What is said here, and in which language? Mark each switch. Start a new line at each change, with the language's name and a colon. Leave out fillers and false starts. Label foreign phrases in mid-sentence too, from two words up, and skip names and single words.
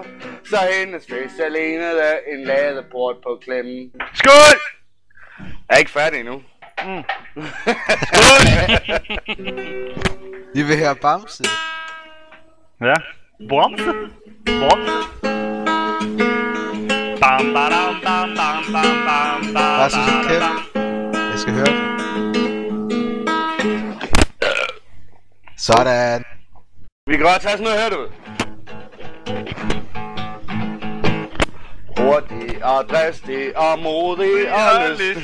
Danish: Så hendes fisse lignede en ladeport på klemmen. Skål! Jeg er ikke færdig endnu. Skål! I vil høre Bamse. Ja. Bamse? Bamse? Bam, badam, bam, bam, bam, bam, bam. Bare så kæft. Jeg skal høre det. Sådan. Vi kan godt tage sådan noget her, du ved. Hurtig og dristig og modig og lyst.